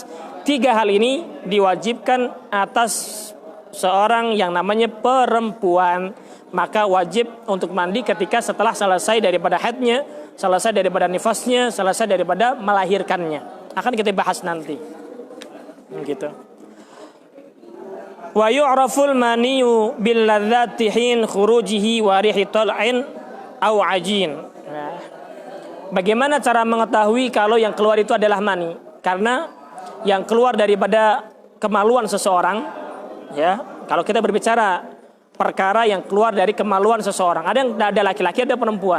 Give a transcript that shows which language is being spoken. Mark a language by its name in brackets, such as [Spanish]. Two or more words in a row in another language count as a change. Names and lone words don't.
[Indonesian] 3 hal ini diwajibkan atas seorang yang namanya perempuan. Maka wajib untuk mandi ketika setelah selesai daripada haidnya, selesai daripada nifasnya, selesai daripada melahirkannya. Akan kita bahas nanti. Gitu. [Arabic] ويعرف المني بلذة حين خروجه وريح طلع أو عجين. [Indonesian] Nah, bagaimana cara mengetahui kalau yang keluar itu adalah mani? Karena yang keluar daripada kemaluan seseorang, ya, kalau kita berbicara perkara yang keluar dari kemaluan seseorang, ada laki-laki, ada perempuan.